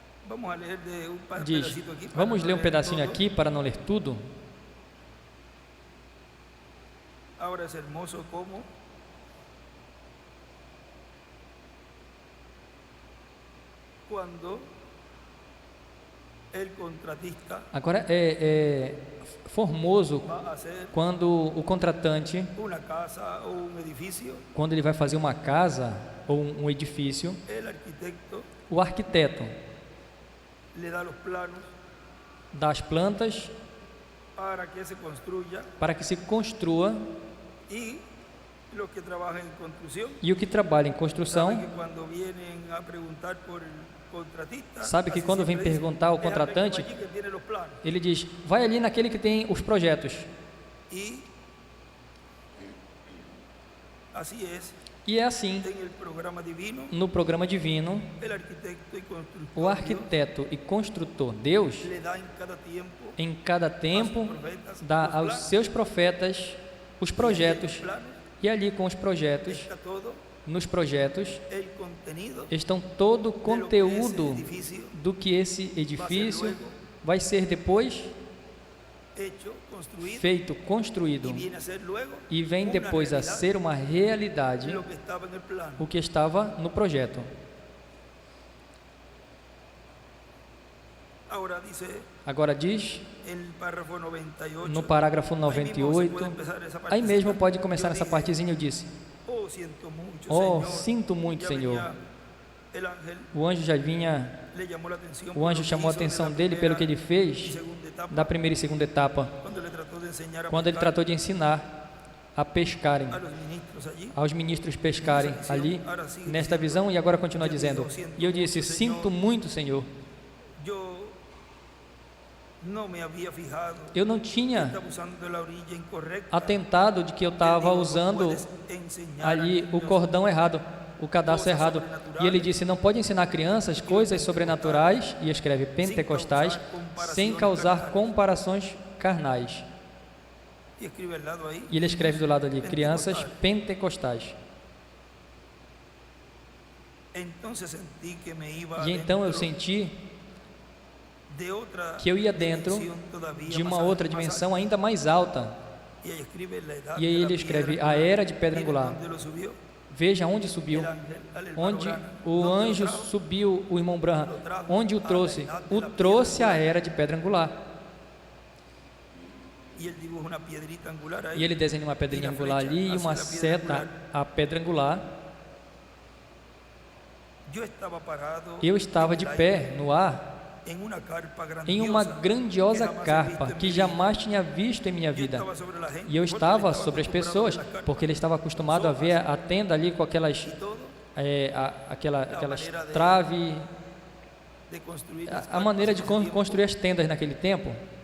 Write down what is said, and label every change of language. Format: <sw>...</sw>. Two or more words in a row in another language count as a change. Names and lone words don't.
<es>Vamos a leer de un</es> <pt>diz:</pt> <es>pedacito aquí para</es> <pt>vamos</pt> <es>no</es> <pt>ler um</pt> <es>leer</es> <pt>pedacinho</pt> <es>todo.</es> <pt>aqui para não ler tudo.</pt> <es>Ahora es hermoso como cuando el contratista</es> <pt>Agora é formoso</pt> <es>va a hacer</es> <pt>quando o contratante,</pt> <es>una casa o un edificio,</es> <pt>quando ele vai fazer uma casa ou um edifício,</pt> <es>el arquitecto</es> <pt>o arquiteto</pt> <es>le da los planos</es> <pt>dá as plantas</pt> <es>para que se construya</es> <pt>para que se construa,</pt> <es>y los que trabajan en construcción</es> <pt>e o que trabalha em</pt> <es>saben</es> <pt>construção</pt> <es>que cuando vienen a preguntar por el contratista,</es> <pt>sabe que</pt> <es>casi</es> <pt>quando vem</pt> <es>siempre dicen,</es> <pt>perguntar ao</pt> <es>"Es aquel</es> <pt>contratante,</pt> <es>allí que tiene los planos".</es> <pt>ele diz: vai ali naquele que tem os projetos.</pt> <es>Y así es,</es> <pt>E é assim,</pt> <es>en el programa divino,</es> <pt>no programa divino,</pt> <es>el arquitecto y constructor</es> <pt>o arquiteto e construtor Deus,</pt> <es>Dios, le da en cada tiempo</es> <pt>em cada</pt> <es>a sus</es> <pt>tempo,</pt> <es>profetas</es> <pt>dá</pt> <es>los</es> <pt>aos</pt> <es>planos,</es> <pt>seus profetas os</pt> <es>y en los</es> <pt>projetos,</pt> <es>planos</es> <pt>e ali com os projetos,</pt> <es>está todo</es> <pt>nos projetos,</pt> <es>el contenido</es> <pt>estão todo o</pt> <es>de lo que</es> <pt>conteúdo</pt> <es>ese edificio</es> <pt>do que esse edifício vai ser depois</pt> <es>hecho, construido,</es> <pt>feito,</pt> <es>y</es> <pt>construído,</pt> <es>viene a ser luego</es> <pt>e vem</pt> <es>una</es> <pt>depois a</pt> <es>realidad</es> <pt>ser uma realidade</pt> <es>de lo que estaba en el plano.</es> <pt>o que estava no projeto.</pt> <es>Ahora dice</es> <pt>Agora diz,</pt> <es>en el párrafo 98,</es> <pt>no parágrafo</pt> <es>ahí mismo se</es> <pt>98,</pt> <es>puede empezar esa</es> <pt>aí mesmo</pt> <es>partecita.</es> <pt>pode começar</pt> <es>Yo</es> <pt>nessa</pt> <es>dije,</es> <pt>partezinha, eu disse:</pt> <es>oh, siento mucho,</es> <pt>oh,</pt> <es>Señor.</es> <pt>sinto muito,</pt> <es>Ya</es> <pt>Senhor.</pt> <es>venía el ángel,</es> <pt>O anjo já vinha,</pt> <es>le llamó la atención</es> <pt>o</pt> <es>por</es> <pt>anjo</pt> <es>lo que</es> <pt>chamou a</pt> <es>hizo de</es> <pt>atenção</pt> <es>la</es> <pt>dele pelo que ele</pt> <es>primera y</es> <pt>fez</pt> <es>segunda etapa,</es> <pt>da primeira e segunda etapa,</pt> <es>cuando le trató de enseñar a</es> <pt>quando ele</pt> <es>pescar</es> <pt>tratou de ensinar a pescarem,</pt> <es>a los ministros allí.</es> <pt>aos ministros pescarem ali, nesta visão, e agora continua dizendo: e eu disse: sinto muito, Senhor.</pt> <es>Yo no me había fijado,</es> <pt>Eu não tinha</pt> <es>estaba usando la orilla incorrecta.</es> <pt>atentado de que eu estava usando ali o cordão errado, o cadastro errado. E ele disse: não pode ensinar crianças coisas sobrenaturais, e escreve pentecostais, sem causar comparações carnais.</pt> <es>Y escribe al lado ahí,</es> <pt>E ele escreve do lado ali: crianças pentecostais.</pt> <es>entonces sentí que me iba</es> <pt>E então eu</pt> <es>adentro</es> <pt>senti de outra que eu ia dentro</pt> <es>dimensión todavía</es> <pt>de uma</pt> <es>más</es> <pt>outra</pt> <es>alta, más</es> <pt>dimensão ainda mais alta.</pt> <es>alta. Y ahí escribe la edad</es> <pt>E aí</pt> <es>de la</es> <pt>ele escreve:</pt> <es>piedra</es> <pt>a era de</pt> <es>angular.</es> <pt>pedra</pt> <es>Miren</es> <pt>angular.</pt> <es>dónde lo subió.</es> <pt>Veja onde subiu,</pt> <es>El ángel al hermano</es> <pt>onde</pt> <es>Branham.</es> <pt>o</pt> <es>¿Dónde lo</es> <pt>anjo</pt> <es>trajo?</es> <pt>subiu o irmão Branham, onde o trouxe? O trouxe à era de pedra angular.</pt> <es>Y él dibuja una piedrita angular ahí.</es> <pt>E ele desenha uma pedrinha angular ali e uma seta à pedra angular.</pt> <es>Yo estaba parado</es> <pt>Eu estava de</pt> <es>en el</es> <pt>pé</pt> <es>aire,</es> <pt>no ar,</pt> <es>en uma carpa</es> <pt>em uma</pt> <es>grandiosa</es> <pt>grandiosa carpa que jamais tinha visto em minha vida. E eu estava sobre as pessoas, porque ele estava acostumado a ver a tenda ali com aquelas aquelas traves, a maneira de construir as tendas naquele tempo.</pt>